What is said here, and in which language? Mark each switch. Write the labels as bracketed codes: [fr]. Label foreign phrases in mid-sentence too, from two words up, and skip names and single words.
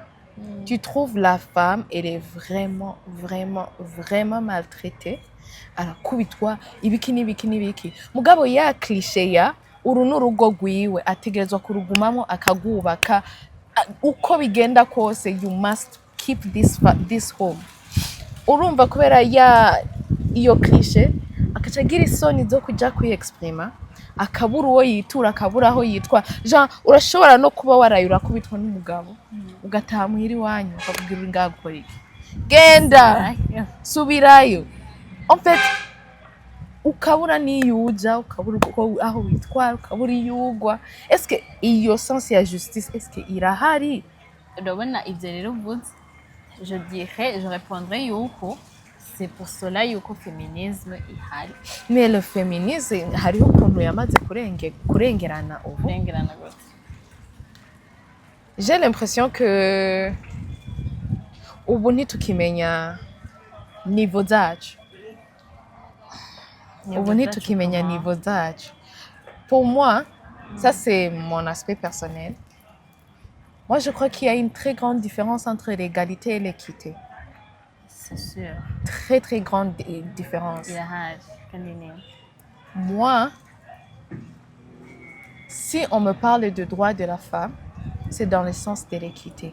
[fr] Tu trouves la femme, elle est vraiment maltraitée. [rn] Arakubitwa ibiki. Mugabo ya cliché ya uru n'urugo rwiwe ategerezwa kurugumamo akagubaka uko bigenda kose. [en] You must keep this home. [rn] Urumva kubera ya iyo cliché akacagira isoni zo kujya kwiexprima akabura uwo yitura akabura aho yitwa. Jean urashobora no kuba warayura kubitwa n'umugabo ugataha muhiri wanyu ukabwira ingakora iki genda subirayo. [fr] En fait [rn] ukabura niyuja ukabura aho witwara ukabura iyugwa. [fr] Est-ce que iyo sens ya justice est-ce que irahari? [rn] Urabona ivyo rero mvuze [fr] je répondrais [rn] yuko [fr] c'est pour cela [rn] yuko féminisme ihari. [fr] Mais le féminisme [rn] hariho ukuntu yamaze kurengerana ubu. [fr] J'ai l'impression que [rn] ubu ntitukimenya niveau zacu. [fr] Pour moi, ça c'est mon aspect personnel. Moi, je crois qu'il y a une très grande différence entre l'égalité et l'équité. C'est sûr. Très grande différence. Moi, si on me parle de droits de la femme, c'est dans le sens de l'équité.